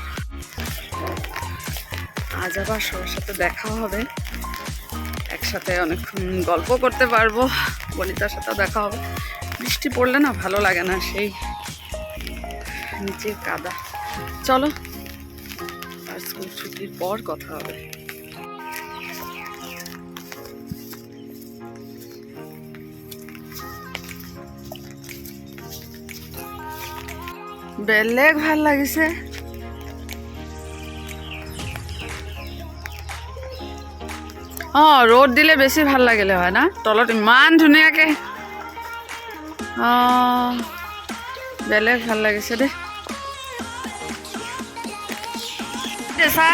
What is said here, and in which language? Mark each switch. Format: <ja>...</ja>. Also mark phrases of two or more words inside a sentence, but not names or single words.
<bn>আজ আবার সবার সাথে দেখা হবে একসাথে অনেকক্ষণ গল্প করতে পারবো বনিতার সাথে দেখা হবে বৃষ্টি পড়লে না ভালো লাগে না সেই নিচে কাদা চলো আর স্কুল ছুটির পর কথা হবে</bn> <as>বেলেগ ভাল লাগিছে অঁ ৰ'দ দিলে বেছি ভাল লাগিলে হয় না তলত ইমান ধুনীয়াকৈ অঁ বেলেগ ভাল লাগিছে দেই ছাৰ</as>